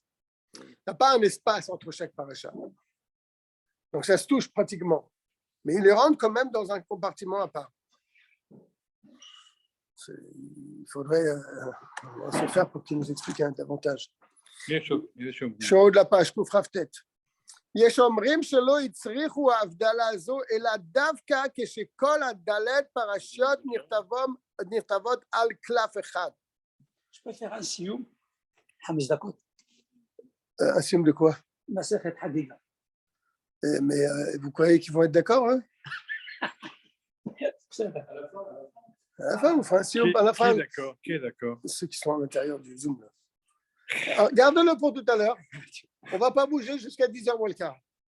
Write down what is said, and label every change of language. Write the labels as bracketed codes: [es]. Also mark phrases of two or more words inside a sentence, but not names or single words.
[fr] Il n'y a pas un espace entre chaque paracha. Donc ça se touche pratiquement. Mais il les rentre quand même dans un compartiment à part. Il faudrait se faire pour qu'il nous explique davantage. Bien sûr, bien sûr. Je suis en haut de la page, Koufraf tête. [he] יש אומרים שלא הצריכו ההבדלה הזו, אלא דווקא כשכל הדלת פרשיות נכתבות על קלף אחד. [fr] Je peux faire un sioum, 5 דקות, Un signe de quoi? [he] מסכת חגיגה. [fr] Mais vous croyez qu'ils vont être d'accord, hein? בסדר. À la fin, on fera un signe à la fin. Qui est d'accord? Ceux qui sont à l'intérieur du Zoom. Là. Alors, garde-le pour tout à l'heure. On ne va pas bouger jusqu'à 10h moins le quart.